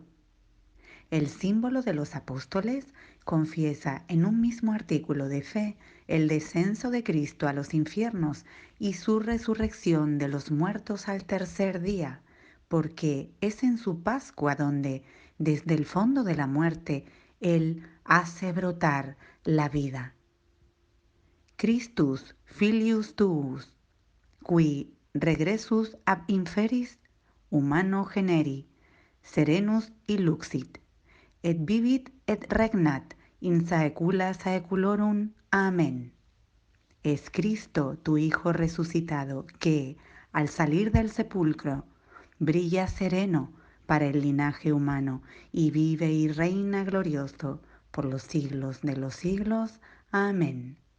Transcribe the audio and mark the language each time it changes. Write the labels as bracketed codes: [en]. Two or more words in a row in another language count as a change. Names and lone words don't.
[es] El símbolo de los apóstoles confiesa en un mismo artículo de fe el descenso de Cristo a los infiernos y su resurrección de los muertos al tercer día, porque es en su Pascua donde, desde el fondo de la muerte, Él hace brotar la vida. [la] Christus filius tuus, qui regressus ab inferis humano generi, serenus illuxit, et vivit et regnat in saecula saeculorum. Amén. [es] Es Cristo, tu Hijo resucitado, que, al salir del sepulcro, brilla sereno para el linaje humano y vive y reina glorioso por los siglos de los siglos. Amén.